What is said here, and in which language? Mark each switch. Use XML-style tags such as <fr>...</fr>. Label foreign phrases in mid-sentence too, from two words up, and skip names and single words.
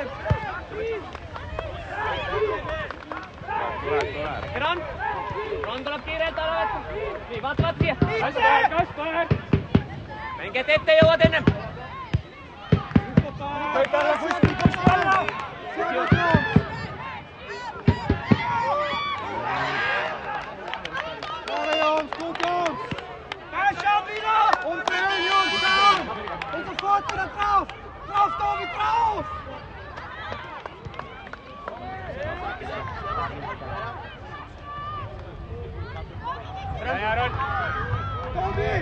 <et>Ron tuleb kiirelt, ala võtta. Nii, vaata siia. Kaspar! Mängijad ette jõuad ennem. Võid alla, Kusti alla!</et> <de>Drauf, Tobi, drauf!</de> <et>Hea, Ron! Tobi!</et>